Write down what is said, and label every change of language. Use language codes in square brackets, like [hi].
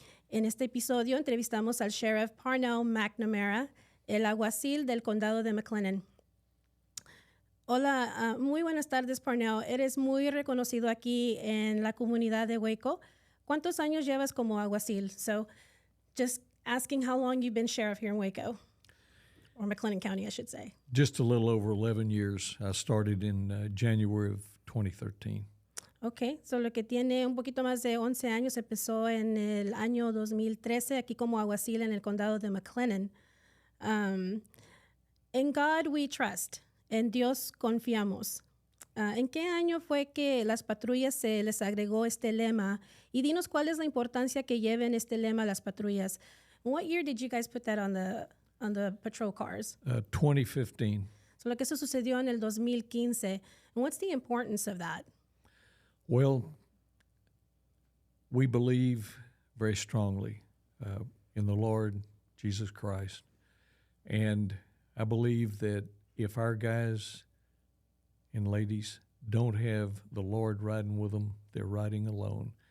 [es] En este episodio entrevistamos al Sheriff Parnell McNamara, el alguacil del condado de McLennan. Hola, muy buenas tardes, Parnell. Eres muy reconocido aquí en la comunidad de Waco. ¿Cuántos años llevas como alguacil? [en] So, just asking how long you've been sheriff here in Waco. Or McLennan County, I should say. Just a little over 11 years. I started in January of 2013. [es] Ok, solo que tiene un poquito más de 11 años. Empezó en el año 2013 aquí como alguacil en el condado de McLennan. [en] In God we trust. [es] En Dios confiamos. ¿En qué año fue que las patrullas se les agregó este lema? Y dinos cuál es la importancia que lleven este lema a las patrullas. [en] What year did you guys put that on the patrol cars? 2015. [es] So, lo que eso sucedió en el 2015. [en] And what's the importance of that? Well, we believe very strongly in the Lord Jesus Christ. And I believe that if our guys and ladies don't have the Lord riding with them, they're riding alone.